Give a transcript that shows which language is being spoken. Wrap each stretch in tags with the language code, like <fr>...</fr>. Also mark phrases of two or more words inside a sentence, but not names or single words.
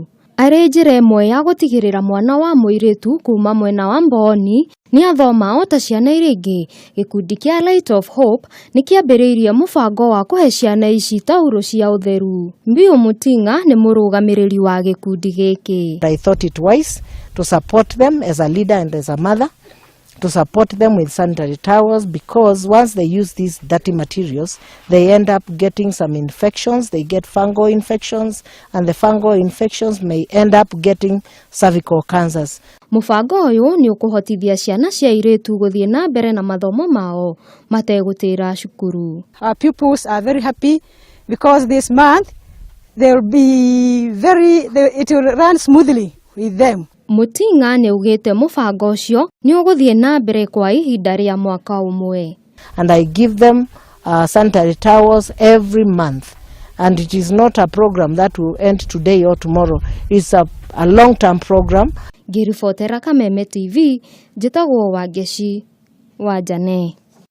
<ki>Arĩ njĩra ĩmwe ya gũtigĩrĩra mwana wa mũirĩtu kuma mwena wa Mboni nĩ athoma o ta ciana iria ingĩ. Gĩkundi kĩa Light of Hope nĩ kĩambĩrĩirie mũbango wa kũhe ciana ici taurũ cia ũtheru. Mbiu Mutinga nĩ mũrũgamĩrĩri wa gĩkundi gĩkĩ.</ki> <en>I thought it wise to support them as a leader and as a mother, to support them with sanitary towels, because once they use these dirty materials, they end up getting some infections. They get fungal infections, and the fungal infections may end up getting cervical cancers.</en> <ki>Mũbango ũyũ nĩ ũkũhotithia ciana cia airĩtu gũthiĩ na mbere na mathomo mao mategũtĩra cukuru.</ki> <en>Our pupils are very happy because this month it will run smoothly with them.</en> <ki>Mutinga nĩ ugĩte mũbango ũcio nĩ ũgũthiĩ na mbere kwa ihinda rĩa mwaka ũmwe.</ki> <en>And I give them sanitary towels every month. And it is not a program that will end today or tomorrow. It's a long-term program.</en> <ki>Ngĩribotera Kameme TV, njĩtagwo Wangeci wa Jane.</ki>